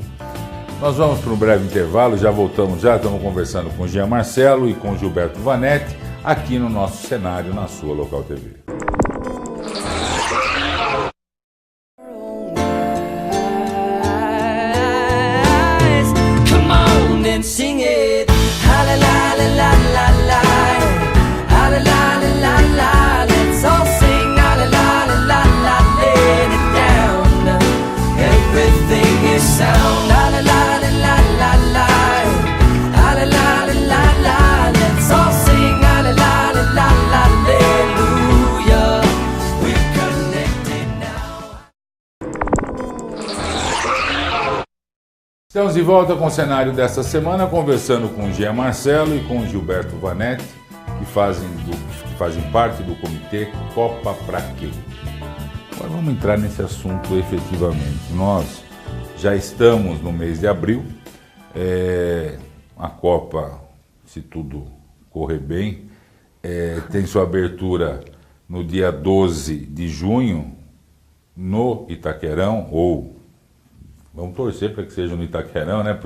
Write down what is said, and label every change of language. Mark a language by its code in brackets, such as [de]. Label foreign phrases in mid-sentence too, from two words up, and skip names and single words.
[pt] Nós vamos para um breve intervalo, já voltamos, já estamos conversando com o Jean Marcelo e com o Gilberto Vanetti, aqui no nosso cenário, na sua Local TV. [en] Sing it, ha la la la la la la, ha la la la la la. Let's all sing, ha la la la la la, let it down. Everything is sound, ha la la la la la la, ha la la la la la. Let's all sing, ha la la la la la, hallelujah. We're connected now. [pt] Estamos de volta com o cenário desta semana, conversando com o Jean Marcelo e com o Gilberto Vanetti, que fazem parte do comitê Copa Pra Quem. Agora vamos entrar nesse assunto efetivamente. Nós já estamos no mês de abril, a Copa, se tudo correr bem, tem sua abertura no dia 12 de junho, no Itaquerão, ou vamos torcer para que seja no Itaquerão, né?